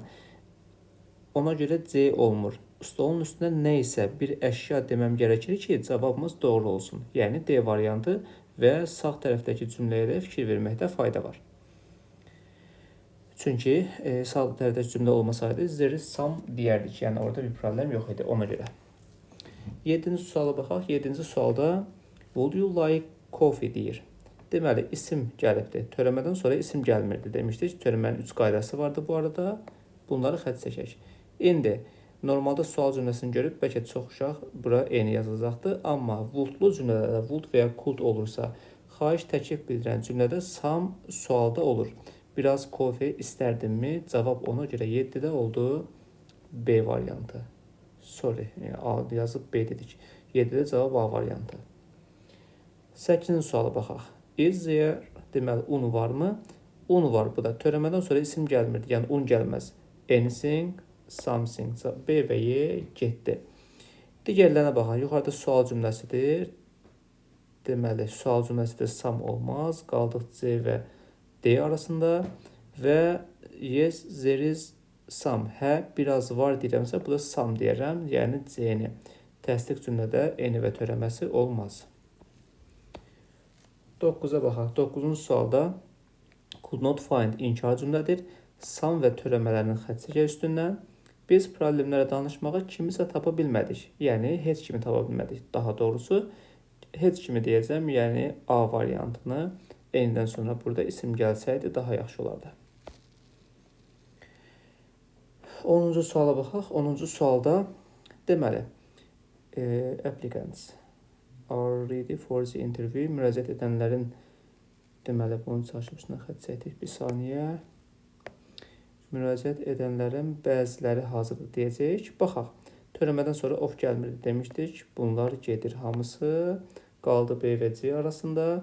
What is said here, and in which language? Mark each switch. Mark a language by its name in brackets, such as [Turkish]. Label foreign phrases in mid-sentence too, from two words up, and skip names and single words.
[Azerbaijani] Ona görə C olmur. Stolun üstündə nə isə bir əşya deməm gərəkir ki, cavabımız doğru olsun. Yəni, D variantı və sağ tərəfdəki cümləyə də fikir verməkdə fayda var. Çünki sağ tərəfdəki cümlə olmasaydı, [English] there is some deyərdik. [Azerbaijani] Yəni, orada bir problem yox idi ona görə. 7-ci suala baxaq. 7-ci sualda [English] would you like coffee [Azerbaijani] deyir. Deməli, isim gəlibdir. Törəmədən sonra isim gəlmirdi demişdik. Törəmənin 3 qaydası vardı bu arada. Bunları xətt çəkək. İndi, normalda sual cümləsini görüb, bəlkə çox uşaq bura eyni yazılacaqdır. Amma wouldlu cümlələrdə would və ya could olursa, xahiş təklif bildirən cümlədə some sualda olur. Biraz kofe istərdinmi? Cavab ona görə 7-də oldu B variantı. Sorry, A yazıb B dedik. 7-də cavab A variantı. 8-ci suala baxaq. [English] Is there, [Azerbaijani] deməli, un varmı? Un var bu da. Törəmədən sonra isim gəlmirdi. Yəni, un gəlməz. [English] Anything, something. [Azerbaijani] B və Y getdi. Digərlərinə baxaq. Yuxarıda sual cümləsidir. Deməli, sual cümləsidir. Some olmaz. Qaldıq C və D arasında. [English] Və yes, there is some. [Azerbaijani] Hə, biraz var deyirəmsə, bu da some deyərəm. Yəni, C-ni. Təsdiq cümlədə eni və törəməsi olmaz. 9-a baxaq. 9-cu sualda [English] could not find [Azerbaijani] inkar cümlədir. Some və törəmələrin xətt çəkək üstündən. Biz problemlərə danışmağa kimisə tapa bilmədik. Yəni, heç kimi tapa bilmədik. Daha doğrusu, heç kimi deyəcəm, yəni A variantını eynidən sonra burada isim gəlsəydi daha yaxşı olardı. 10-cu suala baxaq. 10-cu sualda deməli, [English] applicants are ready for the interview. [Azerbaijani] Müraciət edənlərin deməli, bunun çalışmasına xətt çəkdik. Bir saniyə. Müraciət edənlərin bəziləri hazırdır deyəcəyik. Baxaq. Törəmədən sonra of gəlmir demişdik. Bunlar gedir hamısı. Qaldı B və C arasında.